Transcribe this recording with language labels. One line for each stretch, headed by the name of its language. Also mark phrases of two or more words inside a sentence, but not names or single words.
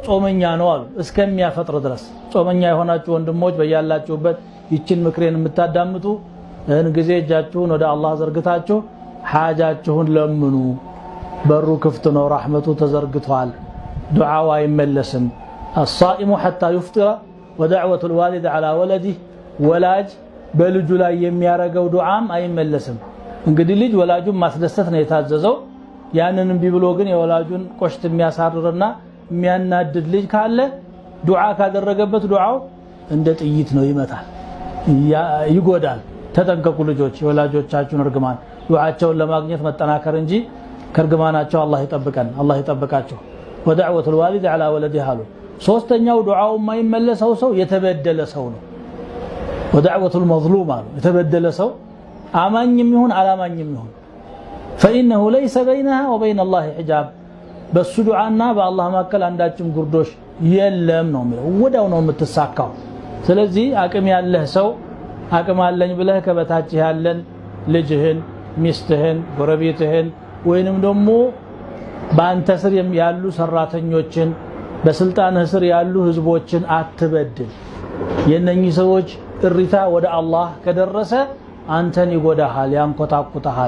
Amharic: ጾመኛ ነው አሉ። እስከሚያፈጥር ድረስ ጾመኛ የሆናችሁ ወንድሞች በያላችሁበት ይችን ምክሬን የምታዳምጡ እን ጊዜ እጃችሁን ወደ አላህ ዘርግታችሁ ሓጃችሁን ለምኑ። በሩ ክፍት ነው፣ ረሕመቱ ተዘርግቷል፣ ዱዓው አይመለስም።
Arabic: الصائم حتى يفطر ودعوة الوالد على ولده
Amharic: ወላጅ በልጁ ላይ የሚያረገው ዱዓም አይመለስም። እንግዲህ ልጅ ወላጁን ማስደሰት ነው የታዘዘው። ያንንም ቢብሎ ግን የወላጁን ቆሽት የሚያሳርርና የሚያናድድ ልጅ ካለ ዱዓ ካደረገበት ዱዓው እንደ ጥይት ነው፣ ይመታል፣ ይጎዳል። ተጠንቀቁ ልጆች፣ የወላጆቻችሁን እርግማን ዱዓቸውን ለማግኘት መጠናከር እንጂ ከርግማናቸው አላህ ይጠብቀን፣ አላህ ይጠብቃቸው።
Arabic: ودعوة الوالد على ولده
Amharic: አሉ። ሶስተኛው ዱዓው የማይመለሰው ሰው የተበደለ ሰው ነው።
Arabic: ودعوة المظلوم
Amharic: አሉ። የተበደለ ሰው አማኝም ይሁን አላማኝም ይሁን
Arabic: فإنه ليس بينها وبين الله حجاب
Amharic: በሱ ዱዓና በአላህ መካከል አንዳችም ጉርዶሽ የለም ነው የሚለው። ወዳው ነው የምትሳካው። ስለዚህ አቅም ያለህ ሰው አቅም አለኝ ብለህ ከበታች ያለን ልጅህን፣ ሚስትህን፣ ጎረቤትህን ወይንም ደግሞ በአንተ ስር ያሉ ሰራተኞችን በስልጣንህ ስር ያሉ ህዝቦችን አትበድል። የነኚህ ሰዎች እሪታ ወደ አላህ ከደረሰ አንተን ይጎዳሃል፣ ያንኮታኩታሃል።